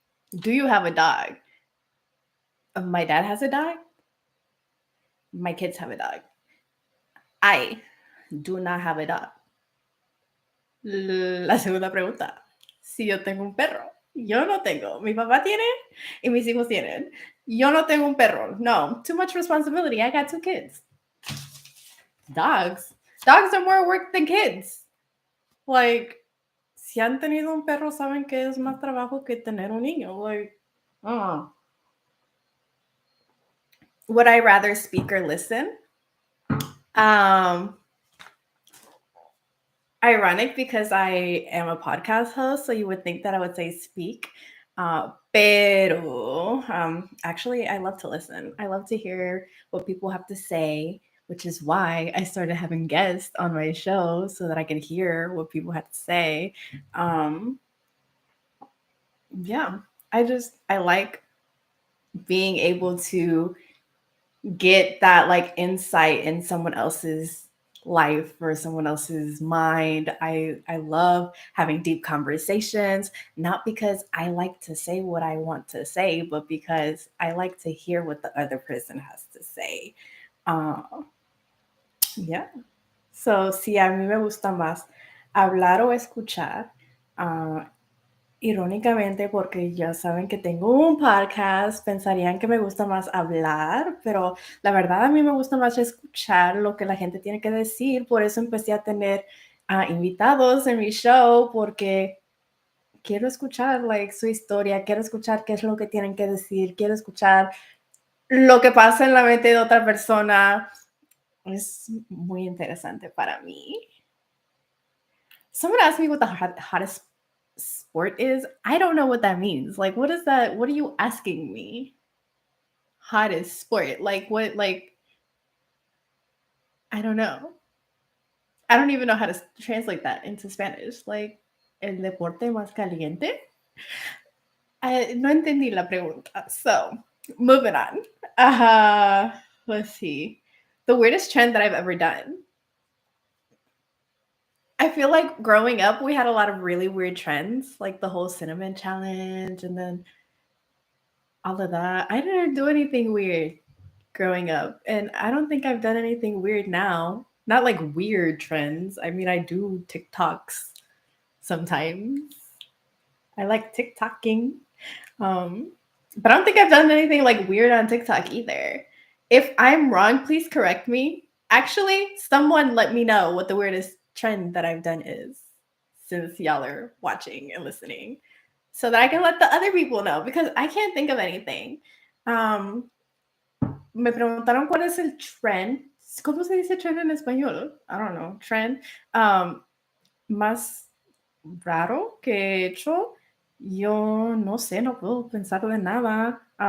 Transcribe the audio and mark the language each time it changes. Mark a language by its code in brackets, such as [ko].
[en] Do you have a dog? My dad has a dog. My kids have a dog. I do not have a dog. [es] La segunda pregunta. Si yo tengo un perro. Yo no tengo. Mi papá tiene y mis hijos tienen. Yo no tengo un perro. No. [en] Too much responsibility. I got 2 kids. Dogs. Dogs are more work than kids. [es] Like, si han tenido un perro, saben que es más trabajo que tener un niño. [en] Like, would I rather speak or listen? Ironic because I am a podcast host, so you would think that I would say speak. [es] Pero [en] actually, I love to listen. I love to hear what people have to say, which is why I started having guests on my show so that I can hear what people have to say. Yeah, I like being able to get that like insight in someone else's life or someone else's mind. I love having deep conversations, not because I like to say what I want to say, but because I like to hear what the other person has to say. Yeah. [es] So, si a mí me gusta más hablar o escuchar, irónicamente, porque ya saben que tengo un podcast, pensarían que me gusta más hablar, pero la verdad a mí me gusta más escuchar lo que la gente tiene que decir, por eso empecé a tener invitados en mi show porque quiero escuchar [en] like, [es] su historia, quiero escuchar qué es lo que tienen que decir, quiero escuchar lo que pasa en la mente de otra persona. Es muy interesante para mí. [en] Someone asked me what the hottest sport is. I don't know what that means. Like, what is that? What are you asking me? Hottest sport? Like, what? Like, I don't know. I don't even know how to translate that into Spanish. [es] Like, el deporte más caliente. No entendí la pregunta. [en] So, moving on. Let's see. The weirdest trend that I've ever done. I feel like growing up, we had a lot of really weird trends, like the whole cinnamon challenge and then all of that. I didn't do anything weird growing up, and I don't think I've done anything weird now. Not like weird trends. I mean, I do TikToks sometimes. I like TikToking. Um, but I don't think I've done anything like weird on TikTok either. If I'm wrong, please correct me. Actually, someone let me know what the weirdest trend that I've done is, since y'all are watching and listening, so that I can let the other people know because I can't think of anything. [es] Me preguntaron cuál es el trend. ¿Cómo se dice trend en español? [en] I don't know. [es] Trend. Más raro que he hecho. Yo no sé, no puedo pensar de nada.